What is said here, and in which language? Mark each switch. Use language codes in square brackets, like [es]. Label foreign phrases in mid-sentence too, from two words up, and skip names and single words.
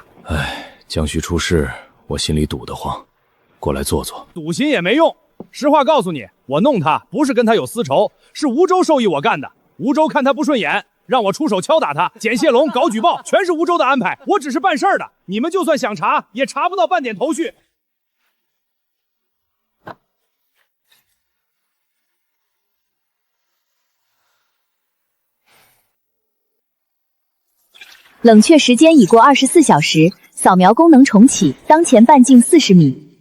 [zh] 哎，江旭出事，我心裡堵得慌，過來坐坐。堵心也沒用，實話告訴你，我弄他不是跟他有私仇，是吳周授意我幹的。吳周看他不順眼，讓我出手敲打他，撿蟹籠、搞舉報，全是吳周的安排。我只是辦事兒的，你們就算想查，也查不到半點頭緒。冷卻時間已過24小時，掃描功能重啟，當前半徑40米。